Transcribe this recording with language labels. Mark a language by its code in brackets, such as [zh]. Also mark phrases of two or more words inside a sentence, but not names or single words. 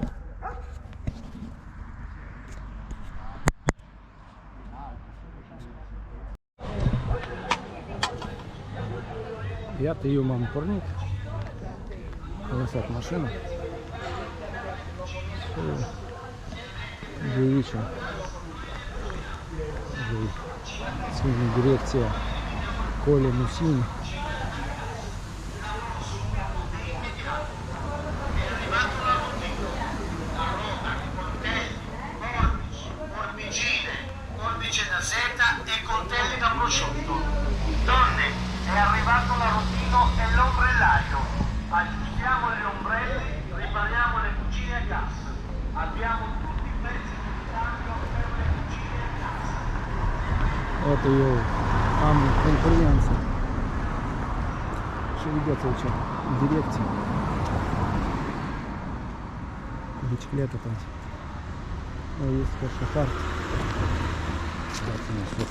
[ro] Iată, eu m-am pornit, am lăsat mașina și de aici voi țin în direcția Colle Musini. [it] Forbice da seta e coltelli da prosciutto. Donne, è arrivato l'arrotino e l'ombrellaio. Aggiustiamo gli ombrelli, ripariamo le cucine a gas. Abbiamo tutti i pezzi di ricambio per le cucine a gas. [ro] Iată, eu am concurență și vedeți aici direcție cu bicicletă там. Este pe așa carte. Dați-mi sus.